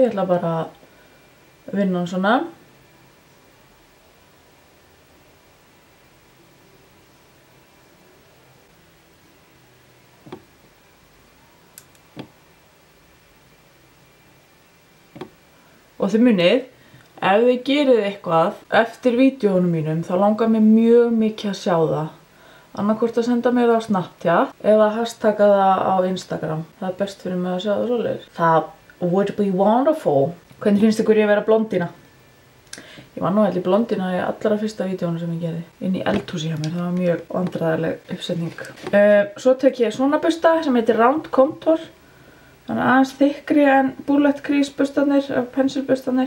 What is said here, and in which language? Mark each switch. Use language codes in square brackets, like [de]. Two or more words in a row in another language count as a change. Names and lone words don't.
[is] Ég ætla bara að vinna hann svona. Og þið munið, ef þið gerið eitthvað eftir vídeóunum mínum, þá langar mér mjög mikið að sjá það. Annarkvort að senda mér það á Snapchat eða hashtagga það á Instagram. Það er best fyrir mig að sjá það svoleiðis. Það [en] would be wonderful. [is] Hvernig finnst ykkur ég að vera blondína? Ég var nú held í blondína í allra fyrsta vídeónu sem ég gerði. Inn í eldhúsi hjá mér, það var mjög vandræðaleg uppsetning. Svo tek ég svona bursta sem heitir Round Contour. Þannig aðeins þykkri en [en] bullet crease [is] bustarnir, pensilbustarnir.